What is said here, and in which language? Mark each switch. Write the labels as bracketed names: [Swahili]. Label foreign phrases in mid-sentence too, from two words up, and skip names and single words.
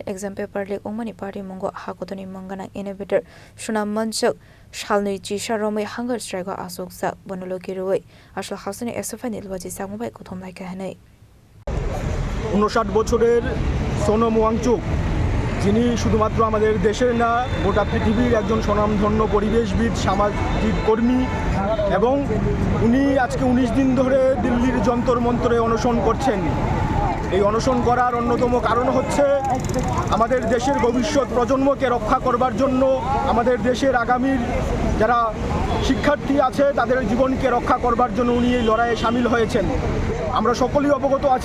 [English] exam paper [Kok Borok] lek ongmani party mongo hakotoni mangana innovator shuna manchak shalnui chisha romai [English] hunger strike [Kok Borok] asok sak bonulo kiroi asal hasani SFI ni lwaji sak mobai kothom lai kahanai [Bangla] 59 বছরের সোনম ওয়াংচুক যিনি শুধুমাত্র আমাদের দেশের না গোটা পৃথিবীর একজন স্বনামধন্য পরিবেশবিদ সামাজিক কর্মী এবং উনি আজকে 19 দিন ধরে দিল্লির যন্তর মন্তরে অনশন করছেন এই অনশন করার অন্যতম কারণ হচ্ছে আমাদের দেশের ভবিষ্যৎ প্রজন্মকে রক্ষা করবার জন্য আমাদের দেশের আগামীর যারা শিক্ষার্থী আছে তাদের জীবনকে রক্ষা করবার জন্য উনি এই লড়াইয়ে শামিল হয়েছেন আমরা সকলেই অবগত আছি